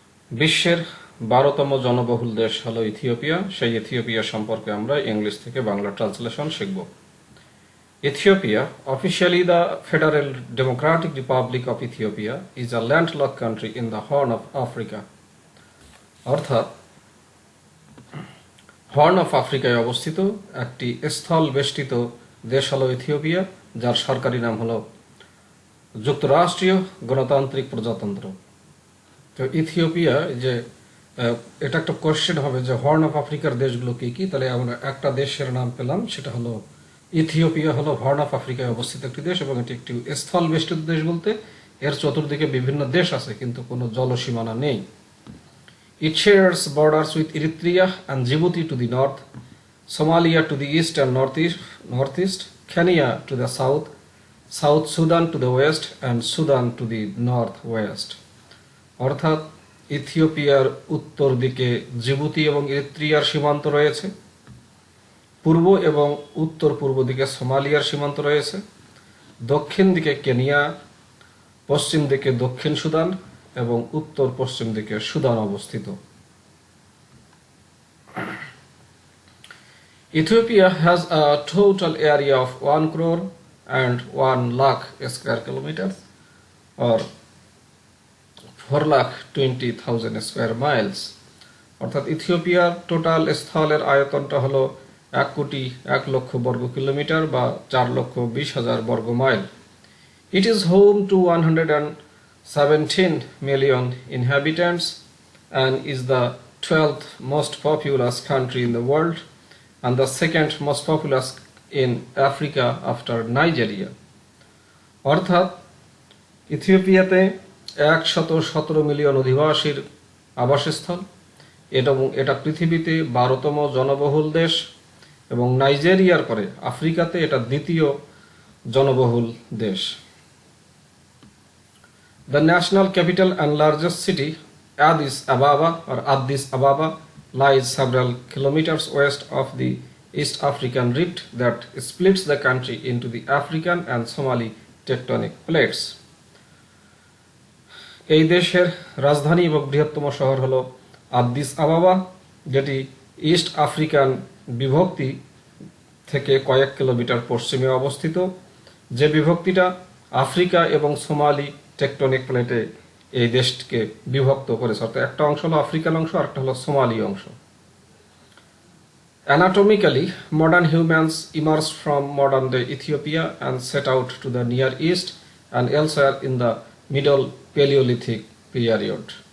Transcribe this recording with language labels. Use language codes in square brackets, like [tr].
[bn] বিশ্বের 12তম জনবহুল দেশ হলো ইথিওপিয়া। সেই ইথিওপিয়া সম্পর্কে আমরা ইংলিশ থেকে বাংলা ট্রান্সলেশন শিখব। [en] Ethiopia, officially the Federal Democratic Republic of Ethiopia, is a landlocked country in the Horn of Africa. [bn] অর্থাৎ হর্ন অফ আফ্রিকায় অবস্থিত একটি স্থল বেষ্টিত দেশ হলো ইথিওপিয়া, যার সরকারি নাম হলো যুক্তরাষ্ট্রীয় গণতান্ত্রিক প্রজাতন্ত্র। তো ইথিওপিয়া যে এটা একটা কোশ্চেন হবে যে হর্ন অফ আফ্রিকার দেশগুলো কি কি, তাহলে আমরা একটা দেশের নাম পেলাম, সেটা হলো ইথিওপিয়া। হলো হর্ন অফ আফ্রিকায় অবস্থিত একটি দেশ এবং এটি একটি স্থল বেষ্টিত দেশ বলতে এর চতুর্দিকে বিভিন্ন দেশ আছে কিন্তু কোনো জলসীমানা নেই। [en] It shares borders with Eritrea and Djibouti to the north, Somalia to the east and northeast, Kenya to the south, South Sudan to the west, and Sudan to the northwest. [bn] অর্থাৎ ইথিওপিয়ার উত্তর দিকে জিবুতি এবং এরিত্রিয়ার সীমান্ত রয়েছে, পূর্ব এবং উত্তর পূর্ব দিকে সোমালিয়ার সীমান্ত রয়েছে, দক্ষিণ দিকে কেনিয়া, পশ্চিম দিকে দক্ষিণ সুদান এবং উত্তর পশ্চিম দিকে সুদান অবস্থিত। [en] Ethiopia has a total area of 1 crore and 1 lakh square kilometers or 4,20,000 square miles. [bn] অর্থাৎ ইথিওপিয়ার টোটাল স্থলের আয়তনটা হলো 1,01,00,000 বর্গ কিলোমিটার বা 4,20,000 বর্গ mile. [en] It is home to 117 million inhabitants and is the 12th most populous country in the world and the second most populous in Africa after Nigeria. [bn] অর্থাৎ ইথিওপিয়াতে 117 million অধিবাসীর আবাসস্থল এবং এটা পৃথিবীতে 12তম জনবহুল দেশ এবং নাইজেরিয়ার পরে আফ্রিকাতে এটা দ্বিতীয় জনবহুল দেশ। [en] The national capital and largest city, Addis Ababa, lies several kilometers west of the East African rift that splits the country into the African and Somali tectonic plates. [bn] এই দেশের রাজধানী এবং বৃহত্তম শহর হলো আদ্দিস আবাবা, যেটি ইস্ট আফ্রিকান বিভক্তি থেকে কয়েক কিলোমিটার পশ্চিমে অবস্থিত, যে বিভক্তিটা আফ্রিকা এবং সোমালি টেকটনিক প্লেটে এই দেশকে বিভক্ত করেছে। অর্থাৎ একটা অংশ হলো আফ্রিকান অংশ আর একটা হলো সোমালি অংশ। [en] Anatomically, modern humans emerged from modern day Ethiopia and set out to the Near East and elsewhere in the Middle Paleolithic period.